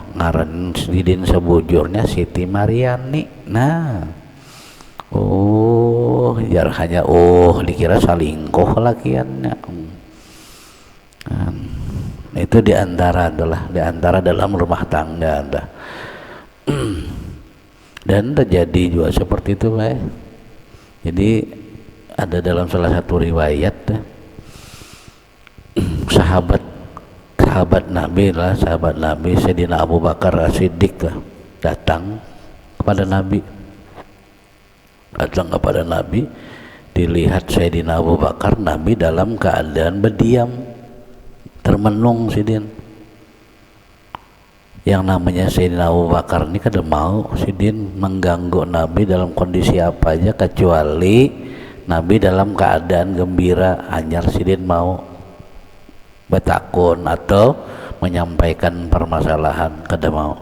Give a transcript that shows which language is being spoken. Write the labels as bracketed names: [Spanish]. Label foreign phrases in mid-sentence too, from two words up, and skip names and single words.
[Banjar] Ngaran sidin sebujurnya Siti Mariani. Nah, jar hanya dikira salingkuh lakiannya. Itu diantara dalam rumah tangga ada. Dan terjadi juga seperti itu, Jadi ada dalam salah satu riwayat sahabat Nabi Sayyidina Abu Bakar As-Siddiq datang kepada Nabi, dilihat Sayyidina Abu Bakar, Nabi dalam keadaan berdiam, termenung sidin. Yang namanya Sayyidina Abu Bakar ini kada mau sidin mengganggu Nabi dalam kondisi apa aja kecuali Nabi dalam keadaan gembira, hanyar sidin mau bertakun atau menyampaikan permasalahan, kada mau.